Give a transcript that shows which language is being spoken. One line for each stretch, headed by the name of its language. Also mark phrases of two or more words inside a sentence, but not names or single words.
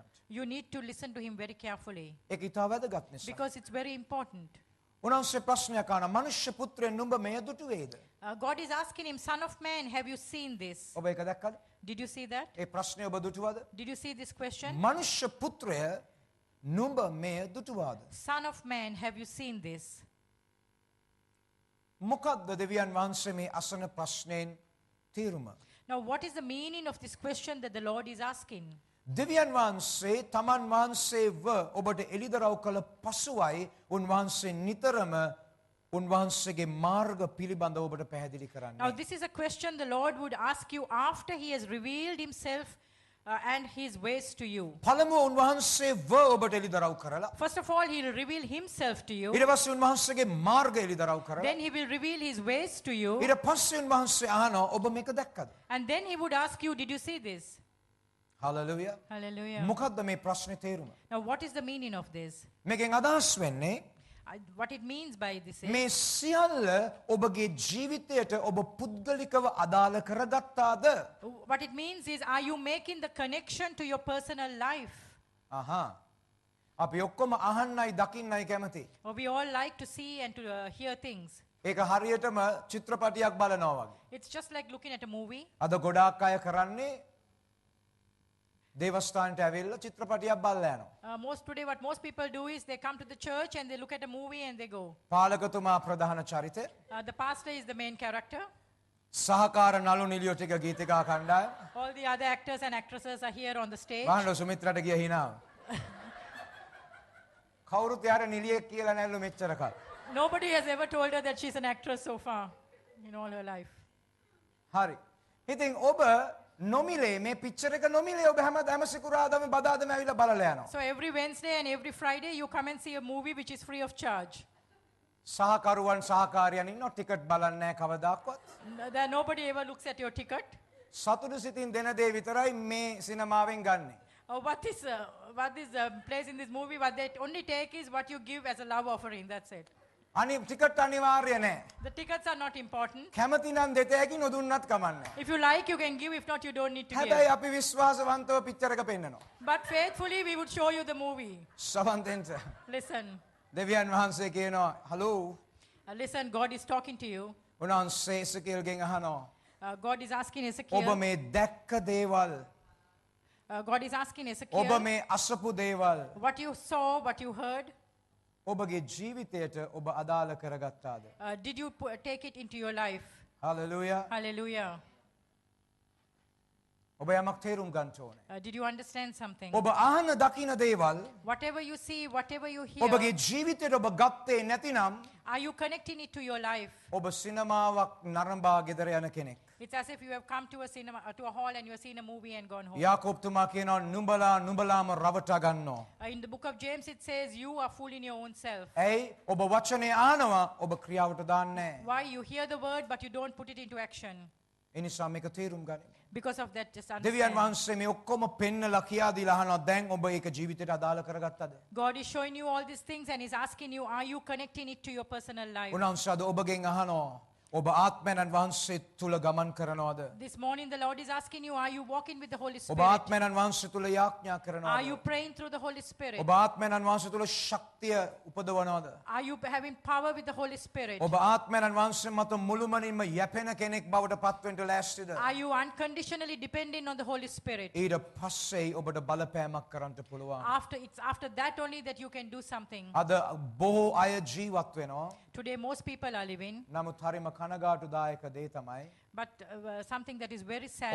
English: you need to listen to him very carefully
Sinhala: ඒක ඉතා වැදගත් නිසා.
English: because it's very important.
Sinhala: උන්වහන්සේ ප්‍රශ්නයක් අහන මනුෂ්‍ය පුත්‍රයන් නුඹ මෙය දුටුවේද?
English: God is asking him, Son of man, have you seen this?
Sinhala: ඔබ ඒක දැක්කද?
English: Did you see that?
Sinhala: ඒ ප්‍රශ්නය ඔබ දුටුවද?
English: Did you see this question?
Sinhala: මනුෂ්‍ය පුත්‍රය නුඹ මෙය දුටුවාද?
English: Son of man, have you seen this?
Sinhala: මොකක්ද දෙවියන් වහන්සේ මේ අසන ප්‍රශ්නයෙන් තීරුම?
English: Now, what is the meaning of this question that the Lord is asking?
Sinhala: දෙවියන් වහන්සේ තමන් වහන්සේව ඔබට එළිදරව් කළ පසුවයි උන්වහන්සේ නිතරම උන්වහන්සේගේ මාර්ග පිළිබඳව ඔබට පැහැදිලි
English: Now,
Sinhala: කරන්නේ.
English: this is a question the Lord would ask you after he has revealed himself and his ways to you.
Sinhala: පළමුව උන්වහන්සේව ඔබට එළිදරව් කරලා
English: First of all, he'll reveal himself to you.
Sinhala: ඊට පස්සේ උන්වහන්සේගේ මාර්ගය එළිදරව් කරලා
English: Then he will reveal his ways to you.
Sinhala: ඊට පස්සේ උන්වහන්සේ අහනවා ඔබ මේක දැක්කද?
English: And then he would ask you, did you see this?
Sinhala: හලෙලූයා.
English: Hallelujah.
Sinhala: මොකක්ද මේ ප්‍රශ්නේ තේරුම?
English: Now, what is the meaning of this?
Sinhala: මේකෙන් අදහස් වෙන්නේ
English: What it means by this is,
Sinhala: මේ සියල්ල ඔබගේ ජීවිතයට ඔබ පුද්ගලිකව අදාළ කරගත්තාද?
English: what it means is, are you making the connection to your personal life?
Sinhala: අහා. අපි ඔක්කොම අහන්නයි දකින්නයි කැමති.
English: Or we all like to see and to hear things.
Sinhala: ඒක හරියටම චිත්‍රපටියක් බලනවා වගේ.
English: It's just like looking at a movie.
Sinhala: අද ගොඩාක් අය කරන්නේ දේවස්ථානට ඇවිල්ලා චිත්‍රපටියක් බලලා යනවා.
English: Today, what most people do is they come to the church and they look at a movie and they go.
Sinhala: පාලකතුමා ප්‍රධාන චරිතය.
English: The pastor is the main character.
Sinhala: සහකාර නළු නිලියෝ ටික ගීතිකා කණ්ඩායම.
English: All the other actors and actresses are here on the stage.
Sinhala: වහන්න සුමිත්‍රාට ගිය හිනාව. කවුරුත් යාර නිලියෙක් කියලා නැල්ලු මෙච්චර කල්.
English: Nobody has ever told her that she's an actress so far in all her life.
Sinhala: හරි. ඉතින් ඔබ නොමිලේ මේ පික්චර් එක නොමිලේ ඔබ හැම සිකුරාදාම බදාදම ඇවිල්ලා බලලා යනවා.
English: So every Wednesday and every Friday you come and see a movie which is free of charge.
Sinhala: සහකරුවන් සහකාරියන් ඉන්නවා ටිකට් බලන්නේ නැහැ කවදාකවත්.
English: There nobody ever looks at your ticket.
Sinhala: සතුටු සිතින් දෙන දේ විතරයි මේ සිනමාවෙන් ගන්නෙ.
English: What is plays in this movie? What they only take is what you give as a love offering. That's it.
Sinhala: ටිකට් අනිවාර්ය නැහැ.
English: The tickets are not important.
Sinhala: කැමති නම් දෙත හැකි නොදුන්නත් කමන්නේ.
English: If you like, you can give. If not, you don't need to
Sinhala: හැබැයි
English: give.
Sinhala: අපි විශ්වාසවන්තව පික්චර් එක පෙන්නනවා.
English: But faithfully, we would show you the movie.
Sinhala: සවන්තෙන්ට
English: Listen,
Sinhala: දෙවියන් වහන්සේ කියනවා හලෝ
English: listen. God is talking to you.
Sinhala: උන්වහන්සේ එසකේල්ගෙන් අහනවා
English: God is asking
Sinhala: ඔබ
English: Ezekiel.
Sinhala: මේ දැක්ක දේවල්
English: God is asking
Sinhala: ඔබ
English: Ezekiel,
Sinhala: මේ අසපු දේවල්
English: what you saw, what you heard,
Sinhala: ඔබගේ ජීවිතයට ඔබ අදාළ කරගත්තාද?
English: did you take it into your life?
Sinhala: හලෙලූයා.
English: Hallelujah.
Sinhala: ඔබ යමක් තේරුම් ගන්න ඕනේ.
English: Did you understand something?
Sinhala: ඔබ අහන දකින දේවල්
English: Whatever you see, whatever you hear,
Sinhala: ඔබගේ ජීවිතයට ඔබ ගත්තේ නැතිනම් are you connecting it to your life? ඔබ සිනමාවක් නරඹා ගෙදර යන කෙනෙක්.
English: It's as if you have come to a cinema, to a hall, and you have seen a movie and gone home.
Sinhala: යාකෝබ්තුමා කියනවා නුඹලාම රවටා ගන්නවා.
English: In the book of James, it says, you are fooling your own self.
Sinhala: ඇයි ඔබ වචනේ ආනවා ඔබ ක්‍රියාවට දාන්නේ නැහැ.
English: Why? You hear the word, but you don't put it into action.
Sinhala: ඒ නිසා මේක තේරුම් ගන්න.
English: Because of that, just
Sinhala: දෙවියන්
English: understand.
Sinhala: වහන්සේ මේ ඔක්කොම පෙන්නලා කියා දීලා අහනවා දැන් ඔබ ඒක ජීවිතයට අදාළ කරගත්තද?
English: God is showing you all these things and is asking you, are you connecting it to your personal life?
Sinhala: උන්වහන්සේ අද ඔබගෙන් අහනවා ඔබ ආත්මයන් වහන්සේ තුල ගමන් කරනවද?
English: This morning, the Lord is asking you, are you walking with the Holy
Sinhala: ඔබ
English: Spirit?
Sinhala: ආත්මයන් වහන්සේ තුල යාඥා
English: Are you
Sinhala: කරනවද?
English: praying through the Holy Spirit?
Sinhala: ඔබ ආත්මයන් වහන්සේ තුල ශක්තිය උපදවනවද?
English: Are you having power with the Holy Spirit?
Sinhala: ඔබ ආත්මයන් වහන්සේ මත මුළුමනින්ම යැපෙන කෙනෙක් බවට පත්වෙන්න ලෑස්තිද?
English: Are you unconditionally depending on the Holy Spirit?
Sinhala: ඊට පස්සේ ඔබට බලපෑමක් කරන්න පුළුවන්.
English: It's after that only that you can do something.
Sinhala: අද බොහෝ අය ජීවත් වෙනවා.
English: Today, most people are living,
Sinhala: නමුත් හරිම කනගාටුදායක දේ තමයි
English: but something that is very sad